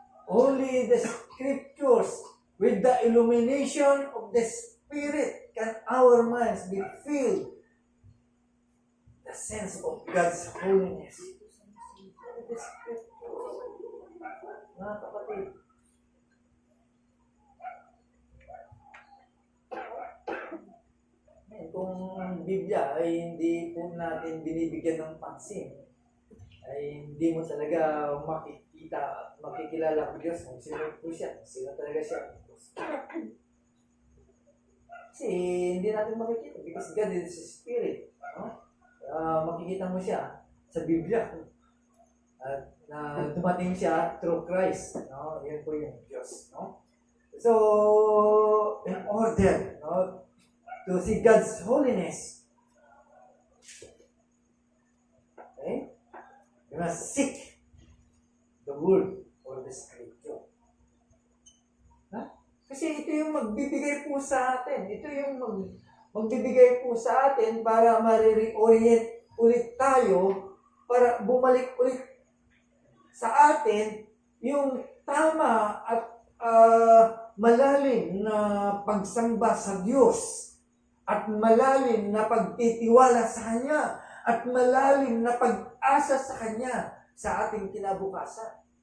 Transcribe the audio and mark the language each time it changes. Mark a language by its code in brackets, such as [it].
[en] Only the Scriptures with the illumination of the Spirit can our minds be filled the sense of God's holiness. The Scriptures. [tl] Mga kapatid, kung ang Biblia ay hindi po natin binibigyan ng pansin, ay hindi mo talaga makikilala ang Diyos kung sino po siya, sino talaga siya. Kasi hindi natin makikita [en] because God is a Spirit. No? [tl] Makikita mo siya sa Biblia. At na dumating siya through Christ. No? Yan po yung Diyos. No? [en] So, in order, no, to see God's holiness, okay, you must seek the Word or the Scripture. [tl] Kasi ito yung magbibigay po sa atin. Ito yung magbibigay po sa atin para ma-reorient ulit tayo, para bumalik ulit sa atin yung tama at malalim na pagsamba sa Diyos, at malalim na pagtitiwala sa Kanya, at malalim na pag-asa sa Kanya sa ating kinabukasan.